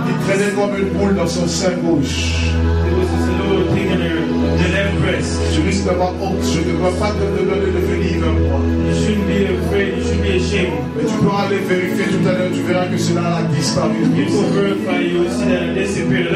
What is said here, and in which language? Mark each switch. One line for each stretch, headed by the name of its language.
French: qui traînait comme une boule dans son sein gauche.
English: there was this little thing in her left breast.
French: Je risque d'avoir honte, je ne dois pas te demander de venir vers moi.
English: You shouldn't be afraid, you shouldn't be ashamed.
French: Mais tu pourras aller vérifier tout à l'heure, tu verras que cela a disparu.
English: You will verify, you will see that it disappeared.